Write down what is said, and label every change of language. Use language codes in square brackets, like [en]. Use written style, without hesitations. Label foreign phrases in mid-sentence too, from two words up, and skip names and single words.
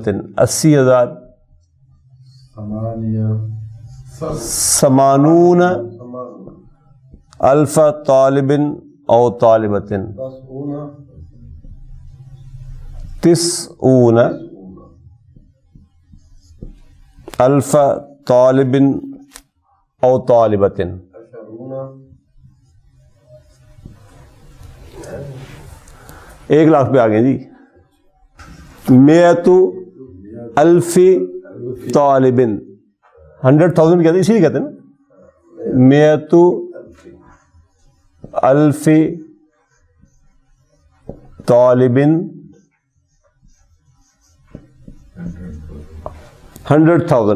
[ar] 80,000 ثمانون الف طالب او طالبۃ. 90 الف طالب او طالبۃ. [ur] 1,00,000 پہ آ گئے جی. [ar] مئۃ الف طالب, [ur] 100,000 کہتے ہیں, اسی لیے کہتے ہیں نا. [ar] مئۃ الف طالبن 100,000.